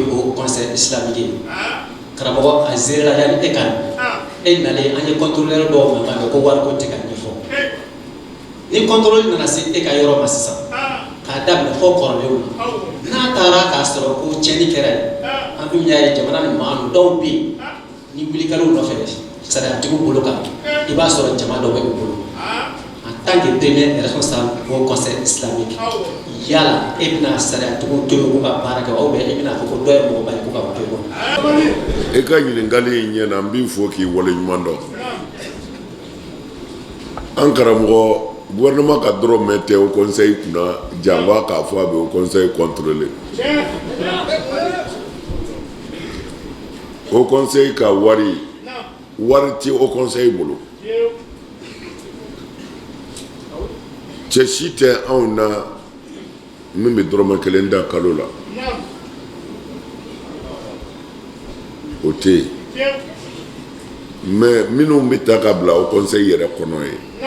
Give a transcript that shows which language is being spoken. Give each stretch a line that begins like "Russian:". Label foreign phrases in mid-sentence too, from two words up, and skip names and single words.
Bambara: o
French: conseil islamique
Bambara: ye karamɔgɔ a zerela yanni e ka na e nalen an ye contrôleur dɔw mankan mɛn ko wariko tɛ ka ɲɛfɔ ni contrôle nana se e ka yɔrɔ ma sisan k'a daminɛ fɔ kɔrɔlenw na n'a taara k'a sɔrɔ ko tiɲɛni kɛra ye an dun y'a ye jamana ni maa dɔw bɛ yen ni wulikɛlaw nɔfɛ sariyatigiw bolo kan i b'a sɔrɔ jama dɔ bɛ u bolo
French: en tant que premier responsable au conseil islamique
Bambara: yala e bɛna sariyatigiw to yen k'u ka baara kɛ
French: ou bien
Bambara: e bɛna fɔ ko dɔ ye mɔgɔba ye k'u ka to yen e ka ɲininkali in ɲɛna n b'i fo k'i waleɲuman dɔn an karamɔgɔ gouvernement ka dɔrɔn mɛn tɛ
French: au conseil
Bambara: kunna jango k'a fɔ a bɛ
French: au conseil contrôler au conseil
Bambara: ka wari tɛ
French: au conseil
Bambara: bolo cɛ si tɛ anw na min bɛ dɔrɔmɛ kelen da kalo la o tɛ yen mais minnu bɛ ta ka bila
French: au conseil
Bambara: yɛrɛ kɔnɔ ye